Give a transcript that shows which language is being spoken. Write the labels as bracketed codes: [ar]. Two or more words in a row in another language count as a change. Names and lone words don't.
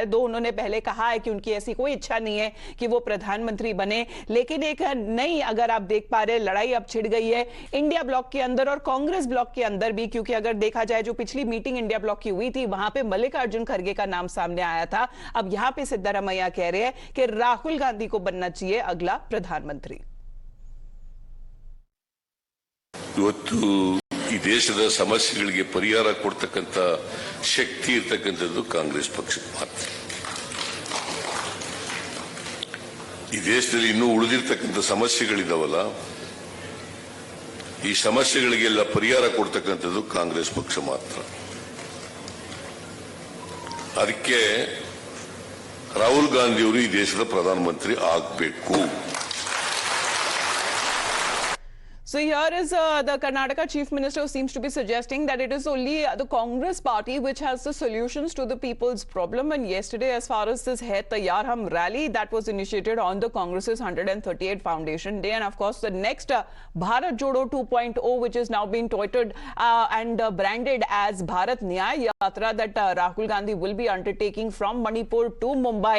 [hi] दो उन्होंने पहले कहा है कि उनकी ऐसी कोई इच्छा नहीं है कि वो प्रधानमंत्री बने, लेकिन एक नई, अगर आप देख पा रहे, लड़ाई अब छिड़ गई है इंडिया ब्लॉक के अंदर और कांग्रेस ब्लॉक के अंदर भी। क्योंकि अगर देखा जाए जो पिछली मीटिंग इंडिया ब्लॉक की हुई थी वहां पे मल्लिकार्जुन खड़गे का नाम सामने आया था। अब यहां पे सिद्धरामैया कह रहे हैं कि राहुल गांधी को बनना चाहिए अगला प्रधानमंत्री। [kn] ಈ ದೇಶದ ಸಮಸ್ಯೆಗಳಿಗೆ ಪರಿಹಾರ ಕೊಡ್ತಕ್ಕಂತ ಶಕ್ತಿ ಇರತಕ್ಕಂಥದ್ದು ಕಾಂಗ್ರೆಸ್ ಪಕ್ಷಕ್ಕೆ ಮಾತ್ರ. ಈ ದೇಶದಲ್ಲಿ ಇನ್ನೂ ಉಳಿದಿರ್ತಕ್ಕಂಥ ಸಮಸ್ಯೆಗಳಿದಾವಲ್ಲ, ಈ ಸಮಸ್ಯೆಗಳಿಗೆಲ್ಲ ಪರಿಹಾರ ಕೊಡ್ತಕ್ಕಂಥದ್ದು ಕಾಂಗ್ರೆಸ್ ಪಕ್ಷ ಮಾತ್ರ. ಅದಕ್ಕೆ ರಾಹುಲ್ ಗಾಂಧಿ ಅವರು ಈ ದೇಶದ ಪ್ರಧಾನಮಂತ್ರಿ ಆಗಬೇಕು. [en] So here is the Karnataka Chief Minister who seems to be suggesting that it is only the Congress party which has the solutions to the people's problem. And yesterday, as far as this Hai Taiyar Hum rally that was initiated on the Congress's 138 Foundation Day, and of course the next Bharat Jodo 2.0, which is now being touted and branded as Bharat Nyay Yatra, that Rahul Gandhi will be undertaking from Manipur to Mumbai.